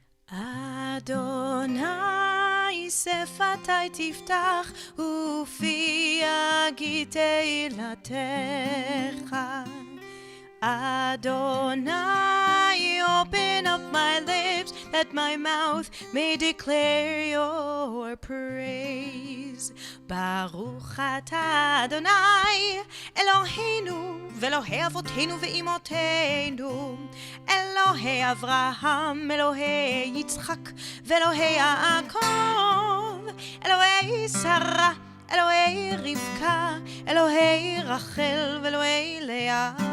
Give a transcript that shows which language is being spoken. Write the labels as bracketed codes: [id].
[he] אדוני שפתי תפתח ופי יגיד תהילתך. [en] Adonai, open up my lips, that my mouth may declare your praise. [he] Baruch atah Adonai, Eloheinu, ואלוהי אבותינו ואימותינו, אלוהי אברהם, אלוהי יצחק, ואלוהי יעקב, אלוהי שרה, אלוהי רבקה, אלוהי רחל ואלוהי לאה.